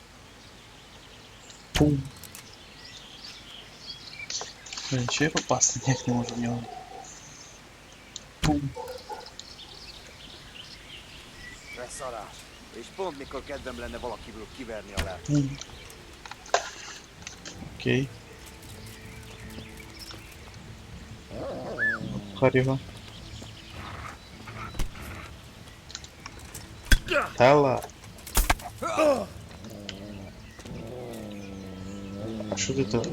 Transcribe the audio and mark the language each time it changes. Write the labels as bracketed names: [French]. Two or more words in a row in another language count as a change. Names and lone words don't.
[Ukrainian] Пум. Блін, чи я попасти ніяк не можу в нього. Pum. [Hungarian] Beszarás. És pont mikor kedvem lenne valakiből kiverni a lelket. [Ukrainian] Pum. Окей. Обхар його. Тала. Що ти тут?